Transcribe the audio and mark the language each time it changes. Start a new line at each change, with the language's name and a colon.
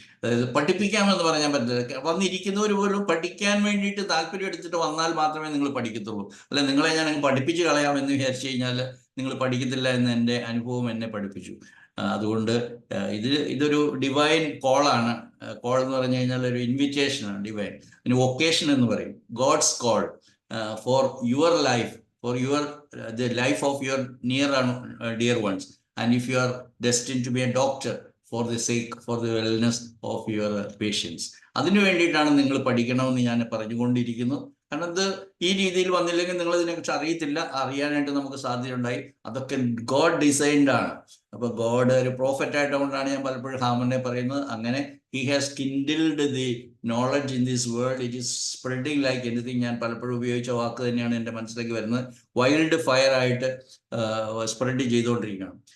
Malayalam: അതായത് പഠിപ്പിക്കാമെന്ന് പറയാൻ പറ്റില്ല. വന്നിരിക്കുന്നവർ പോലും പഠിക്കാൻ വേണ്ടിയിട്ട് താല്പര്യം എടുത്തിട്ട് വന്നാൽ മാത്രമേ നിങ്ങൾ പഠിക്കത്തുള്ളൂ. അല്ലെ നിങ്ങളെ ഞാൻ പഠിപ്പിച്ച് കളയാമെന്ന് വിചാരിച്ചു കഴിഞ്ഞാൽ നിങ്ങൾ പഠിക്കത്തില്ല എന്ന് എൻ്റെ അനുഭവം എന്നെ പഠിപ്പിച്ചു. അതുകൊണ്ട് ഇതൊരു ഡിവൈൻ കോളാണ്. കോൾ എന്ന് പറഞ്ഞു കഴിഞ്ഞാൽ ഒരു ഇൻവിറ്റേഷനാണ് ഡിവൈൻ. പിന്നെ വൊക്കേഷൻ എന്ന് പറയും.
English: God's call for your life, for the life of your near and dear ones, and if you are destined to be a doctor, for the wellness of your patients.
Malayalam: അതിനു വേണ്ടിയിട്ടാണ് നിങ്ങൾ പഠിക്കണമെന്ന് ഞാൻ പറഞ്ഞുകൊണ്ടിരിക്കുന്നു. കാരണം ഇത് ഈ രീതിയിൽ വന്നില്ലെങ്കിൽ നിങ്ങൾ ഇതിനെക്കുറിച്ച് അറിയത്തില്ല. അറിയാനായിട്ട് നമുക്ക് സാധ്യതയുണ്ടായി. അതൊക്കെ ഗോഡ് ഡിസൈൻഡ് ആണ്. അപ്പൊ ഗോഡ് ഒരു പ്രോഫറ്റ് ആയതുകൊണ്ടാണ് ഞാൻ പലപ്പോഴും ഹാമനെ പറയുന്നത്.
English: അങ്ങനെ he has kindled the knowledge in this world. It is spreading like anything.
Malayalam: ഞാൻ പലപ്പോഴും ഉപയോഗിച്ച വാക്ക് തന്നെയാണ് എൻ്റെ മനസ്സിലേക്ക് വരുന്നത്. വൈൽഡ് ഫയർ ആയിട്ട് സ്പ്രെഡ് ചെയ്തുകൊണ്ടിരിക്കണം.